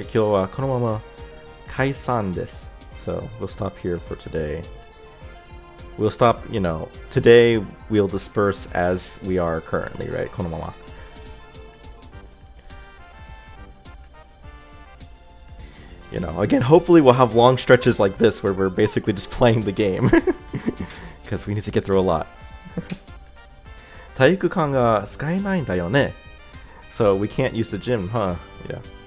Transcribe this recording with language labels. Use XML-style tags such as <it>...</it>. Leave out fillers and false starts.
<ja>今日はこのまま解散です.</ja> <en>So we'll stop here for today. We'll stop, today we'll disperse as we are currently, right?</en> <ja>このまま.</ja> <en>Again, hopefully we'll have long stretches like this where we're basically just playing the game. Because we need to get through a lot.</en> <ja>体育館が使えないんだよね.</ja> <en>So we can't use the gym, huh? Yeah.</en>